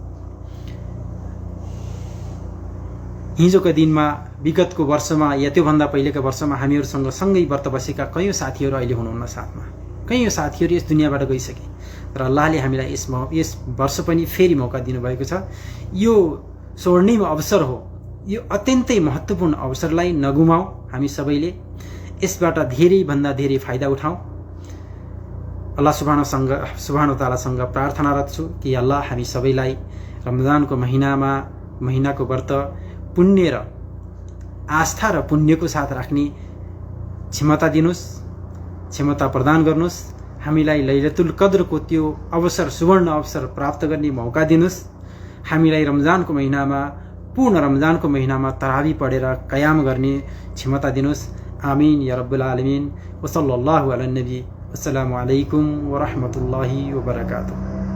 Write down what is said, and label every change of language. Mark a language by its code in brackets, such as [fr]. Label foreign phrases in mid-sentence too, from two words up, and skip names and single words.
[ne] हिजोका दिनमा, विगतको वर्षमा या त्योभन्दा पहिलेका वर्षमा हामीहरूसँग सँगै व्रत बसेका कयौं साथीहरू अहिले हुनुहुन्न साथमा। कयौं साथीहरू यस दुनियाँबाट गइसके र अल्लाहले हामीलाई यस वर्ष पनि फेरि मौका दिनुभएको छ। यो स्वर्णिम अवसर हो। यो अत्यन्तै महत्त्वपूर्ण अवसरलाई नगुमाऊ। हामी सबैले यसबाट धेरैभन्दा धेरै फाइदा उठाऊ। [ar] الله سبحانه تعالى [ne] प्रार्थनारत छु कि अल्लाह हामी सबैलाई रमजानको महिनाको व्रत पुण्य र आस्था र पुण्यको साथ राख्ने क्षमता दिनुस्, क्षमता प्रदान गर्नुस्। हामीलाई लैलतुल कद्रको त्यो अवसर, सुवर्ण अवसर प्राप्त गर्ने मौका दिनुस्। हामीलाई रमजानको महिनामा, पूर्ण रमजानको महिनामा तरावी पढेर कयाम गर्ने क्षमता दिनुस्। [ar] آمين يا رب العالمين. وصلى الله على النبي. السلام عليكم ورحمة الله وبركاته.